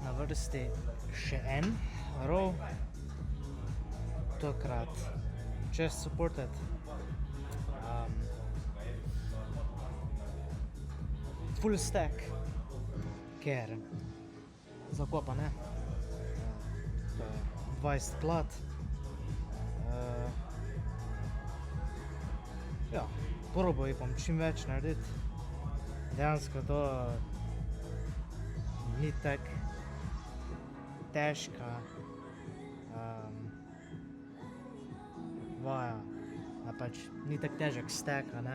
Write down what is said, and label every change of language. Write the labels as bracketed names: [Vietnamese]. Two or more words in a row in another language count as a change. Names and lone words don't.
[Slovenian] vrsti še en row, tokrat [English] chest supported. Full stack, [Slovenian] ker zakopa, ne? To je 20 plat. Ja, probal bom čim več narediti. Dejansko to ni tako težka vaja, pač ni tako težek stack, ne?